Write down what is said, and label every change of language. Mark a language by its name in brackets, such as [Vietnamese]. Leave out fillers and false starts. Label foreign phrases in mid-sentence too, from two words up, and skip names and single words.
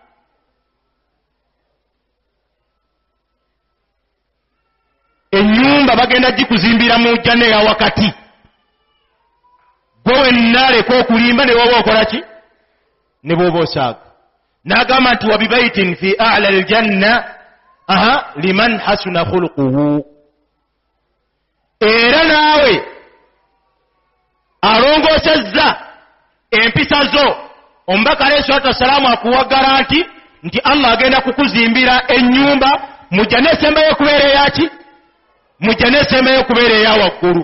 [Ganda] Ennyumba bagenda gikuzimbira mu jjana eya wakati. Gwe wenna leka okulimba ne bw'oba okola ki? Ne bw'oba osaaga. N'agamba nti [Arabic] وببيت في أعلى الجنة لمن حسن خلقه. [Ganda] Era naawe alongoosezza empisa zo, omubaka [Arabic] عليه الصلاة والسلام [Ganda] akuwagala nti Allah agenda kukuzimbira ennyumba mujja n'esembayo okubeera eyaki, mujja n'esembayo okubeera eya waggulu.